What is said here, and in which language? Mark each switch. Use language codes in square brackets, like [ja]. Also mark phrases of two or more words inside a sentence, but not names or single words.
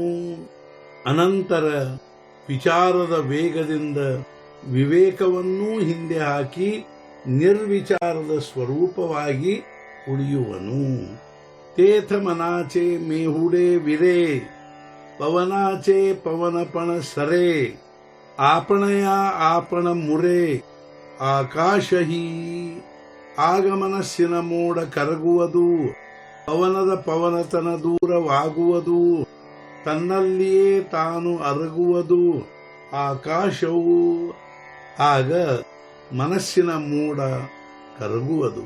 [kn] ಅನಂತರ ವಿಚಾರದ ವೇಗದಿಂದ ವಿವೇಕವನ್ನೂ ಹಿಂದೆ ಹಾಕಿ ನಿರ್ವಿಚಾರದ ಸ್ವರೂಪವಾಗಿ ಉಳಿಯುವನು। [mr] तेथ मनाचे मेहुडे विरे पवनाचे पवनपण सरे आपणय आपण मुरे आकाशही [kn] ಆಗ ಮನಸ್ಸಿನ ಮೋಡ ಕರಗುವುದು ಪವನದ ಪವನತನ ದೂರವಾಗುವುದು, ತನ್ನಲ್ಲಿಯೇ ತಾನು ಅರಗುವುದು ಆಕಾಶವು. ಆಗ ಮನಸ್ಸಿನ ಮೂಡ ಕರಗುವುದು.